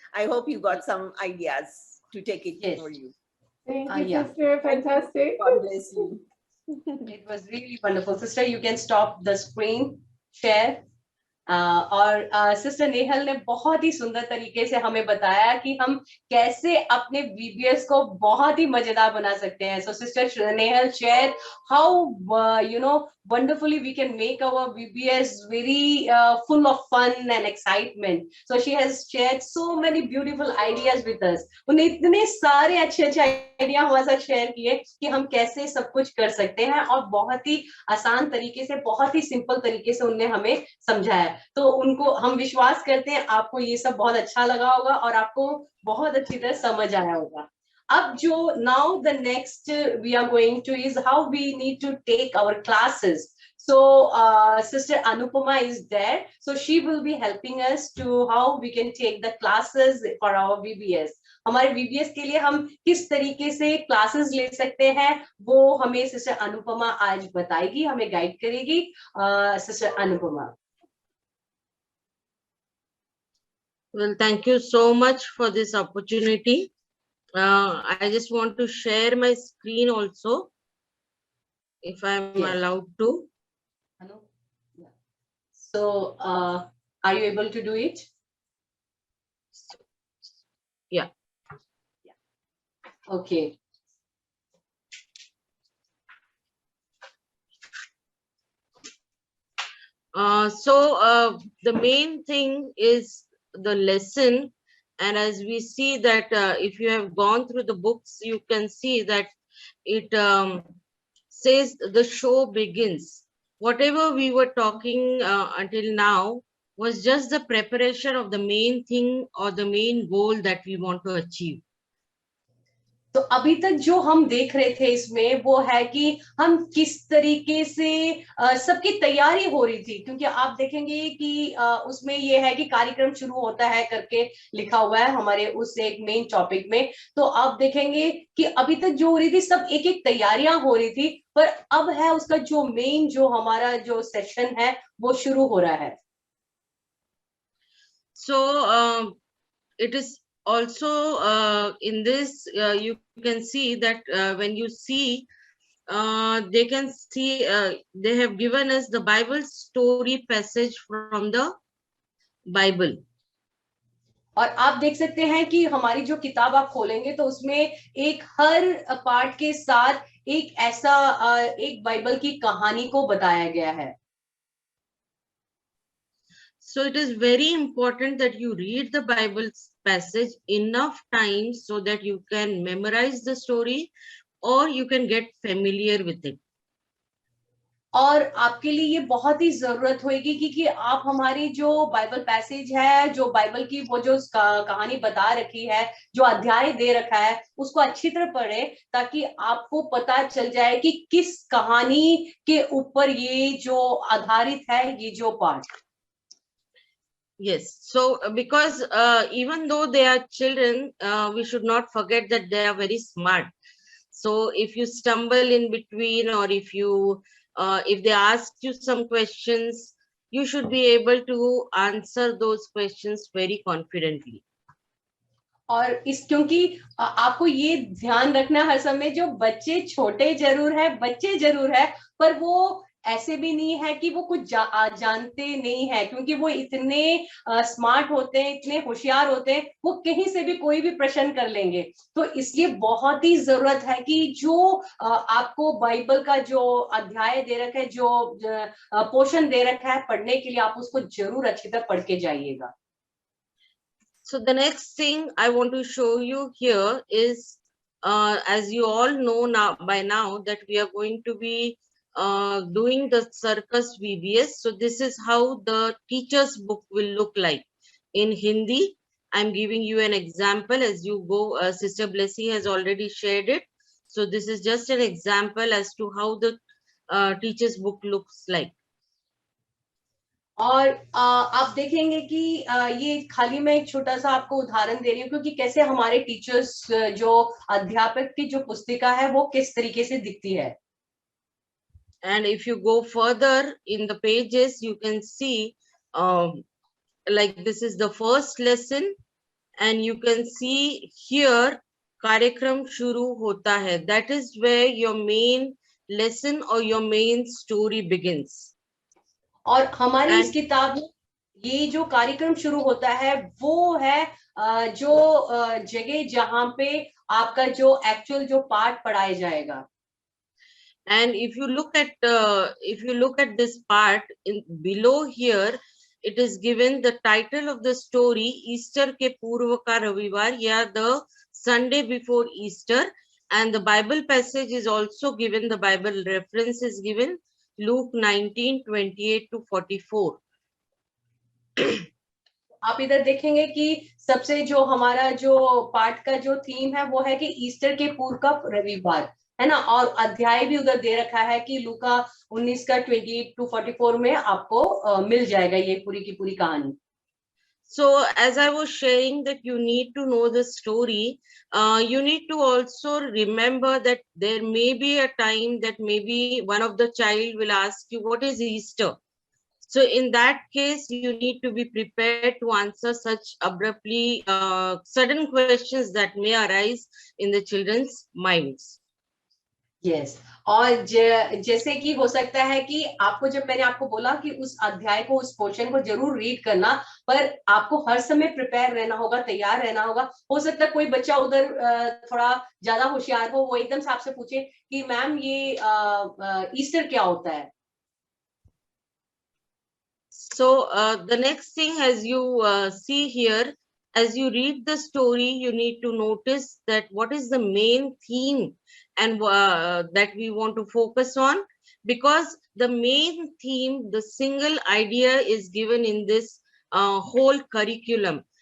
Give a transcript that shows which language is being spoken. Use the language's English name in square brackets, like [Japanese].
[English] I hope you got some ideas to take it for you. Thank you, Sister. Fantastic. God bless you. It was really wonderful. Sister, you can stop the screen share. [Hindi] और sister Nehal ने बहुत ही सुंदर तरीके से हमें बताया कि हम कैसे अपने VBS को बहुत ही मजेदार बना सकते हैं। [English] So sister Nehal shared how wonderfully we can make our VBS very full of fun and excitement. So she has shared so many beautiful ideas with us. [Hindi] उन्हें इतने सारे अच्छे अच्छे आइडिया हमारे साथ शेयर किए कि हम कैसे सब कुछ कर सकते हैं, और बहुत ही आसान तरीके से, बहुत ही सिंपल तरीके से उन्हें हमें समझाया। तो उनको हम विश्वास करते हैं आपको ये सब बहुत अच्छा लगा होगा और आपको बहुत अच्छी तरह समझ आया होगा। अब जो [English] now the next we are going to is how we need to take our classes. So Sister Anupama is there, so she will be helping us to how we can take the classes for our VBS. [Hindi] हमारे VBS के लिए हम किस तरीके से classes ले सकते हैं वो हमें सिस्टर अनुपमा आज बताएगी, हमें गाइड करेगी। Sister Anupama. [English] Well, thank you so much for this opportunity. I just want to share my screen also, if I'm allowed to. So, are you able to do it? Yeah. Okay. So the main thing is the lesson, and as we see that if you have gone through the books, you can see that it says the show begins. Whatever we were talking until now was just the preparation of the main thing or the main goal that we want to achieve. [Hindi] तो अभी तक जो हम देख रहे थे इसमें वो है कि हम किस तरीके से सबकी तैयारी हो रही थी, क्योंकि आप देखेंगे कि उसमें ये है कि कार्यक्रम शुरू होता है करके लिखा हुआ है हमारे उस एक मेन टॉपिक में। तो आप देखेंगे कि अभी तक जो हो रही थी सब एक एक तैयारियां हो रही थी, पर अब है उसका जो मेन जो हमारा जो सेशन है वो शुरू हो रहा है। [English] So it is also in this you can see that when you see they can see they have given us the Bible story passage from the Bible. [Hindi] और आप देख सकते हैं कि हमारी जो किताब आप खोलेंगे तो उसमें एक हर पार्ट के साथ एक ऐसा एक बाइबल की कहानी को बताया गया है। [English] So it is very important that you read the Bible passage enough times so that you can memorize the story or you can get familiar with it. [Hindi] और आपके लिए ये बहुत ही जरूरत होगी कि आप हमारी जो बाइबल पैसेज है, जो बाइबल की वो जो कहानी बता रखी है, जो अध्याय दे रखा है, उसको अच्छी तरह पढ़े ताकि आपको पता चल जाए कि किस कहानी के ऊपर ये जो आधारित है ये जो पाठ। [English] Yes, so because even though they are children, we should not forget that they are very smart. So if you stumble in between or if they ask you some questions, you should be able to answer those questions very confidently. [Hindi] और इस क्योंकि आपको ये ध्यान रखना हर समय, जो बच्चे छोटे जरूर है पर वो ऐसे भी नहीं है कि वो कुछ जानते नहीं है, क्योंकि वो इतने स्मार्ट होते हैं, इतने होशियार होते हैं, वो कहीं से भी कोई भी प्रश्न कर लेंगे। तो इसलिए बहुत ही जरूरत है कि जो आपको बाइबल का जो अध्याय दे रखा है, जो पोर्शन दे रखा है पढ़ने के लिए, आप उसको जरूर अच्छी तरह पढ़ के जाइएगा। [English] So the next thing I want to show you here is, as you all know now by now, that we are going to be doing the Circus VBS. So this is how the teacher's book will look like in Hindi. I'm giving you an example as you go. Sister Blessy has already shared it. So this is just an example as to how the teacher's book looks like. [Hindi] और आप देखेंगे कि ये खाली मैं एक छोटा सा आपको उदाहरण दे रही हूँ, क्योंकि कैसे हमारे टीचर्स, जो अध्यापक की जो पुस्तिका है वो किस तरीके से दिखती है। [English] And if you go further in the pages, you can see like this is the first lesson, and you can see here [Hindi] कार्यक्रम शुरू होता है. [English] That is where your main lesson or your main story begins. [Hindi] और हमारी इस किताब में ये जो कार्यक्रम शुरू होता है वो है जो जगह जहां पे आपका जो एक्चुअल जो पाठ पढ़ाया जाएगा। [English] And if you look at this part in below here, it is given the title of the story, Easter [Hindi] के पूर्व का रविवार, [English] या the Sunday before Easter, and the Bible passage is also given. The Bible reference is given, Luke 19:28 to 44. [Hindi] आप इधर देखेंगे कि सबसे जो हमारा जो पाठ का जो थीम है वो है कि ईस्टर के पूर्व का रविवार, है ना। और अध्याय भी उधर दे रखा है कि लूका 19 का 28 to 44 में आपको मिल जाएगा ये पूरी की पूरी कहानी। [English] So as I was sharing that you need to know the story, you need to also remember that there may be a time that maybe one of the child will ask you, what is Easter? So in that case, you need to be prepared to answer such abruptly sudden questions that may arise in the children's minds. Yes. [Hindi] और जैसे कि हो सकता है कि आपको, जब मैंने आपको बोला कि उस अध्याय को, उस पोर्शन को जरूर रीड करना, पर आपको हर समय प्रिपेयर रहना होगा, तैयार रहना होगा। हो सकता है कोई बच्चा उधर थोड़ा ज्यादा होशियार हो, वो एकदम से आपसे पूछे कि मैम ये ईस्टर क्या होता है। [English] So the next thing, as you see here, as you read the story, you need to notice that what is the main theme and that we want to focus on, because the main theme, the single idea is given in this whole curriculum.